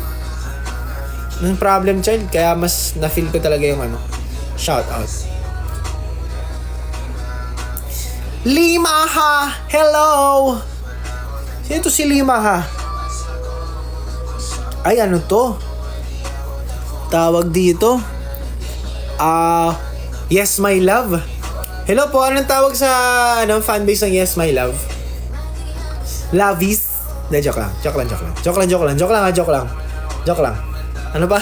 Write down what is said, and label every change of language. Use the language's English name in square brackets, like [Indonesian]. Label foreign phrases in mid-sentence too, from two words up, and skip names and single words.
[Filipino] Ng [English] problem child, [Filipino] kaya mas na-feel ko talaga yung shoutout. Lima ha! Hello! Sino to si Lima ha? Ay, ano to? Tawag dito. [English] Yes, my love. [Filipino] Hello po, anong tawag sa fanbase ng Yes, my love? Lovies? De, joke lang. Joke lang. Ano ba?